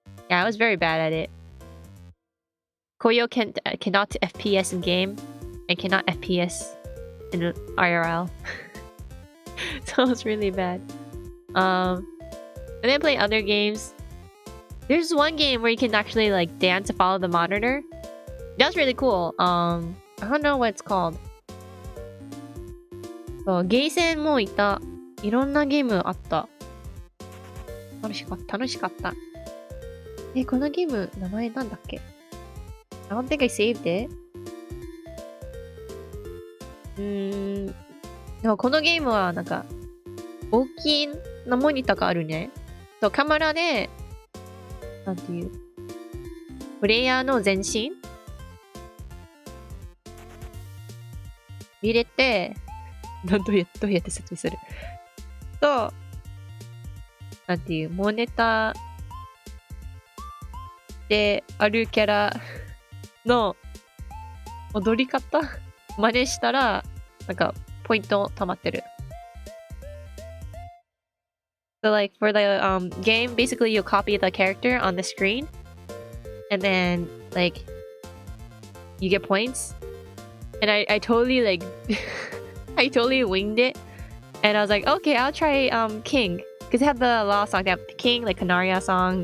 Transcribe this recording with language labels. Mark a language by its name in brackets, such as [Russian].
[English] Yeah, I was very bad at it. Coyo cannot FPS in game and cannot FPS in IRL. So it was really bad. And then play other games. There's one game where you can actually like dance to follow the monitor. That's really cool. I don't know what it's called. [Japanese] そう、ゲーセンもいた。いろんなゲームあった。楽しかった。このゲーム、名前なんだっけ？ [English] I don't think I saved it. [Japanese] でもこのゲームはなんか、大きなモニターがあるね。そう、カメラで、なんていう、プレイヤーの全身見れて、どうやって説明すると、なんていう、モニターであるキャラの踊り方真似したら、なんか、ポイント溜まってる。 [English] So like for the game, basically you copy the character on the screen, and then like you get points. And I totally like I totally winged it. And I was like, okay, I'll try King. Because they have a lot of songs. They have the King, like Canaria song.